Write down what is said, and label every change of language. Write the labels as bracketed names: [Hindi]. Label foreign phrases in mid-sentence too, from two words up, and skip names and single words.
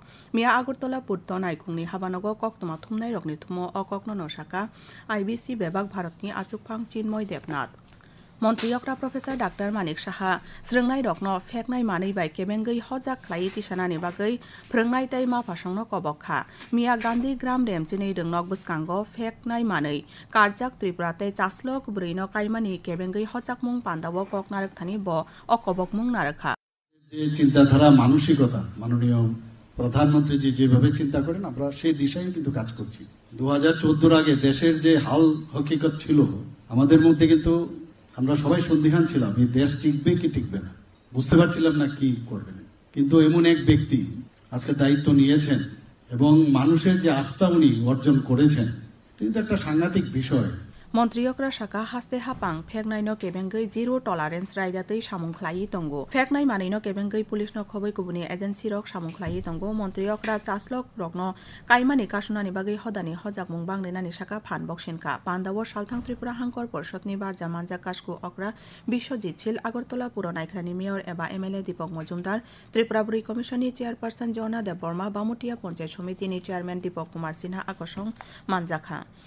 [Kok Borok] मिया आगरतला पूर्त नायखुंनि हाबानगो कक्तमा थुमनाय रकनि थुमो अकक्न नसाका आईबीसी बेबाक भारतनि आचुक फां चिन्मय देबनाथ मन्त्री अक्रा प्रफेसर डाक्टर मानिक साहा स्रोंनाय रकनो फेकनाय मानै बाय केबेंगै हजाक ख्लायै तिसानानि बागै फोरोंनाय तै मा फासंनो कबखा मिया गान्धी ग्राम रेमचिनै रोंनक बसकांगो फेकनाय मानै कारजाक त्रिपुरा तै चासलक ब्रैनो कायमानि केबेंगै हजाक मुं पान्दावो कक नारकथानि ब अकबक मुं नारखा [Bangla] যে চিন্তাধারা মানসিকতা মাননীয় প্রধানমন্ত্রী যেভাবে চিন্তা করেন আমরা সেই দিশায় কিন্তু কাজ করছি 2014 আগে দেশের যে হাল হকিকত ছিল আমাদের মধ্যে কিন্তু আমরা সবাই সন্দিহান ছিলাম এই দেশ টিকবে কি টিকবে না বুঝতে পারছিলাম না কি করবেন কিন্তু এমন এক ব্যক্তি আজকে দায়িত্ব নিয়েছেন এবং মানুষের যে আস্থা উনি অর্জন করেছেন কিন্তু একটা সাংঘাতিক বিষয় [Kok Borok] मन्त्री अक्रा साका हास्ते हापां फेकनायनो केबेंगै [English] zero tolerance [Kok Borok] रायदातै सामुंख्लायै तंगो फेकनाय मानैनो केबेंगै पुलिसनो खबै गुबुनि एजेन्सि रक सामुंख्लायै तंगो मन्त्री अक्रा चासलक रकनो कायमानि कासुनानि बागै हदानि हजाक मुं बांनायनानि साका फान बक्सिनखा पान्दाव सालथां त्रिपुरा हांकर परिषदनि बारजा मानजा कासकु अक्रा बिश्वजित शील आगरतला पुर नायख्रानि मेयर एबा एमएलए दीपक मजुमदार त्रिपुरा बुरै कमिशननि चेयारपार्सन जर्ना देब बर्मा बामुटिया पञ्चायत समितिनि चेयारमेन दीपक कुमार सिन्हा आकसं मानजाखा